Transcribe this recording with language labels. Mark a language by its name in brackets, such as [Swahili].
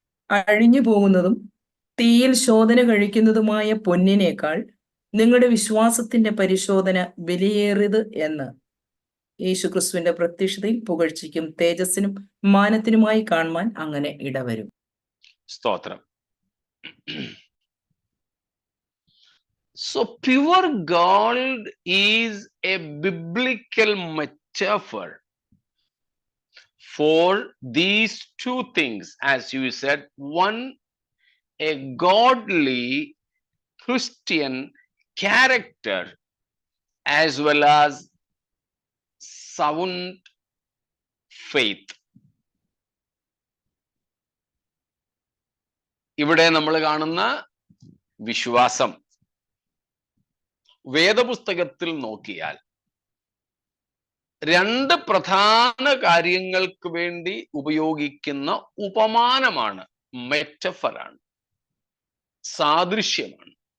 [Malayalam] അഴിഞ്ഞു പോകുന്നതും തീയിൽ ശോധന കഴിക്കുന്നതുമായ പൊന്നിനേക്കാൾ നിങ്ങളുടെ വിശ്വാസത്തിന്റെ പരിശോധന വിലയേറിയത് എന്ന് യേശുക്രിസ്തുവിന്റെ പ്രത്യക്ഷതയിൽ പുകഴ്ചയ്ക്കും തേജസ്സിനും മാനത്തിനുമായി കാണുവാൻ അങ്ങനെ ഇടവരും. സ്തോത്രം. [English] So pure gold is a biblical metaphor for these two things, as you said. One, a godly Christian character, as well as sound faith. [Malayalam] ഇവിടെ നമ്മൾ കാണുന്ന വിശ്വാസം വേദപുസ്തകത്തിൽ നോക്കിയാൽ 2 പ്രധാന കാര്യങ്ങൾക്ക് വേണ്ടി ഉപയോഗിക്കുന്ന ഉപമാനമാണ്, മെറ്റഫറാണ്, സാദൃശ്യമാണ്.